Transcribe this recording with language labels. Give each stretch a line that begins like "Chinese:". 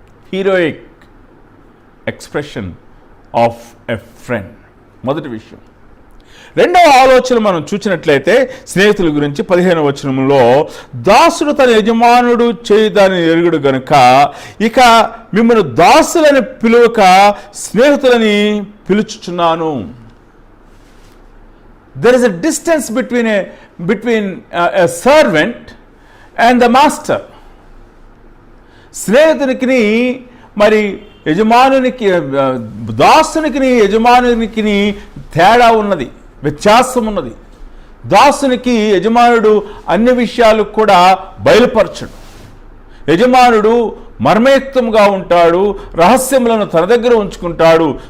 English: heroic expression of a friend
Telugu: మొదటి విషయం. రెండవ ఆలోచన మనం చూసినట్లయితే స్నేహితుల గురించి 15వ వచనంలో, దాసుడు తన యజమానుడు చేయి దానిని ఎరుగుడు గనుక ఇక మిమ్మల్ని దాసులని పిలువక స్నేహితులని పిలుచుచున్నాను.
English: there is a distance between a servant and the master.
Telugu: స్నేహితునికి మరి యజమానునికి, దాసునికి యజమానునికి తేడా ఉన్నది, వ్యత్యాసం ఉన్నది. దాసునికి యజమానుడు అన్ని విషయాలు కూడా బయలుపరచడు. యజమానుడు మర్మయుక్తంగా ఉంటాడు, రహస్యములను తన దగ్గర ఉంచుకుంటాడు.